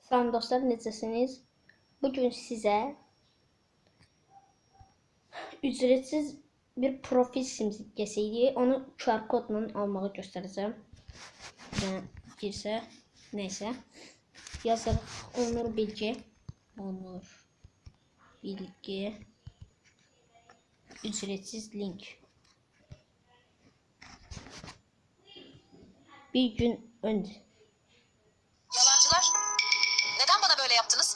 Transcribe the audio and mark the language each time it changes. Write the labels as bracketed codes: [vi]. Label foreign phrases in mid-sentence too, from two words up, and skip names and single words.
[az] Salam dostlar, necəsiniz? Bugün sizə [tr] ücretsiz bir profil simgesi [az] onu QR kodla almağı göstərəcəm. Yəni girsə, neysə. Yazırıq Onur Bilgi. [tr] Ücretsiz link. Bir gün önce. Yalancılar, neden bana böyle yaptınız?